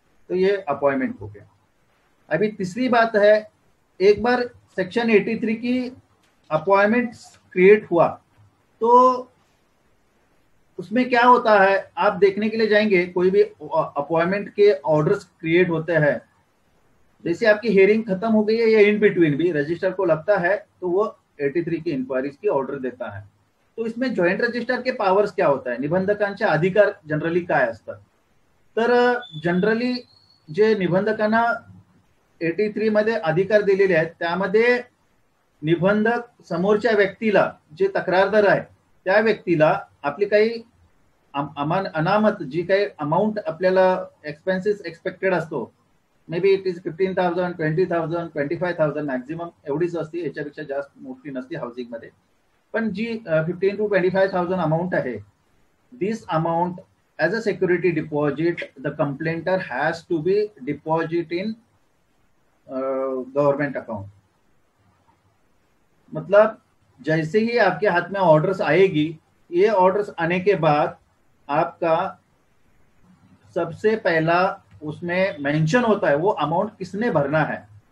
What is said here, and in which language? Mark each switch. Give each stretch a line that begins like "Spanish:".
Hindi: तो ये अपॉइंटमेंट हो गया। अभी तीसरी बात है, एक बार सेक्शन 83 की अपॉइंटमेंट क्रिएट हुआ तो उसमें क्या होता है, आप देखने के लिए जाएंगे कोई भी अपॉइंटमेंट के ऑर्डर्स क्रिएट होते हैं, जैसे आपकी हियरिंग खत्म हो गई है या इन बिटवीन भी रजिस्टर को लगता है तो वो 83 की इंक्वायरीज की ऑर्डर देता है। तो इसमें जॉइंट रजिस्टर के पावर्स क्या होता है,
Marathi: निबंधकांचे अधिकार जनरली काय असतात? तर जनरली जे निबंधकांना 83 मध्ये अधिकार दिलेले आहेत, त्यामध्ये निबंधक समोरच्या व्यक्तीला, जे तक्रारदार आहे त्या व्यक्तीला आपली काही अनामत जी काही अमाऊंट आपल्याला एक्सपेन्सेस एक्सपेक्टेड असतो,
English: maybe it is
Marathi: 15,000, 20,000, 25,000 maximum एवढीच असते, याच्यापेक्षा जास्त मोठी नसते हाऊसिंग मध्ये। पण जी 15 to 25,000 अमाऊंट आहे,
English: This amount as a security deposit the complainant has to be deposit in government account.
Hindi: मतलब जैसे ही आपके हाथ में ऑर्डर्स आएगी, ये ऑर्डर्स आने के बाद आपका सबसे पहला उसमें मेंशन होता है वो अमाउंट किसने भरना है।